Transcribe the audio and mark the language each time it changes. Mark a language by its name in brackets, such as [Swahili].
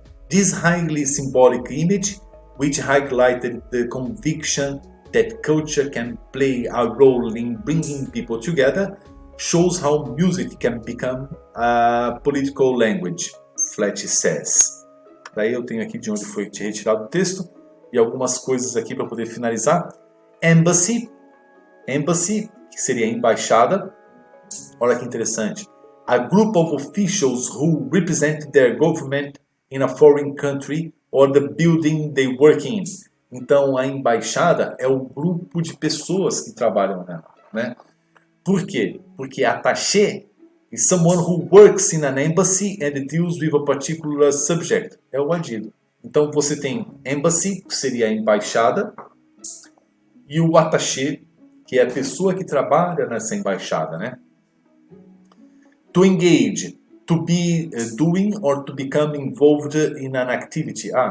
[English] This highly symbolic image, which highlighted the conviction that culture can play a role in bringing people together, shows how music can become a political language, Fletch says. [Portuguese] Daí eu tenho aqui de onde foi retirado o texto e algumas coisas aqui para poder finalizar. Embassy, que seria embaixada. Olha que interessante. [English] A group of officials who represent their government in a foreign country or the building they work in. [Portuguese] Então, a embaixada é o grupo de pessoas que trabalham nela, né? Por quê? Porque [English] attaché is someone who works in an embassy and deals with a particular subject. [Portuguese] É o adido. Então, você tem embassy, que seria a embaixada, e o attaché, que é a pessoa que trabalha nessa embaixada, né? [English] To engage, to be doing or to become involved in an activity.